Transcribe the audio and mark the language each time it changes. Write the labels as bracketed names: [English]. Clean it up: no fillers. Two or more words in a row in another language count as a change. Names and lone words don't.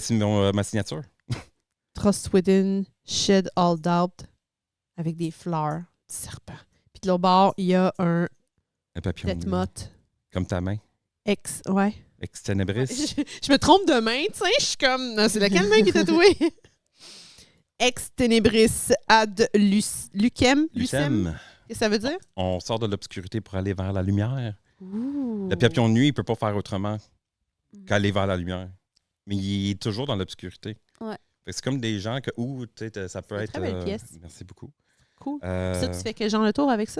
[French] ma signature. [English] Trust Within, Shed All Doubt, [French] avec des fleurs du serpent. Puis de l'autre bord, il y a un Un papillon. [English] Death Moth [French] Comme ta main. Ouais. [Latin] Ex Tenebris. [French] Je me trompe de main, tu sais. Je suis comme. Non, c'est laquelle main qui est tatouée? [Latin] Ex Tenebris ad Lucem. Lucem. [French] Qu'est-ce que ça veut dire? On sort de l'obscurité pour aller vers la lumière. Ouh. Le papillon de nuit, il ne peut pas faire autrement qu'aller vers la lumière. Mais il est toujours dans l'obscurité. Ouais. Fait que c'est comme des gens que, tu sais, ça peut C'est une être... très belle pièce. Merci beaucoup. Cool. Euh, Ça, tu fais quel genre de tour avec ça?